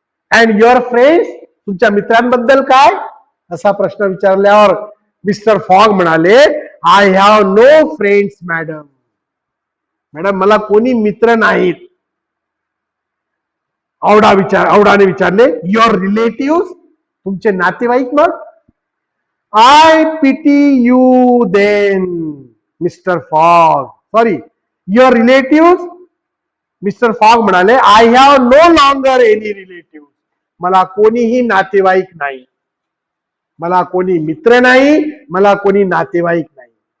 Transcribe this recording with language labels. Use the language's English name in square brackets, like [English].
[English] and your friends, [Marathi] तुमच्या मित्रांबद्दल काय, असा प्रश्न विचारल्यावर मिस्टर फॉग म्हणाले, [English] I have no friends madam. [Marathi] Madam मला कोणी मित्र नाहीत. औडाने विचारले, [English] your relative, [Marathi] तुमचे नातेवाईक मग. [English] I pity you then mister Fogg. Sorry, your relative. Mister Fogg म्हणाले, I have no longer any relative. [Marathi] मला कोणीही नातेवाईक नाही. मला कोणी मित्र नाही, मला कोणी नातेवाईक नाही.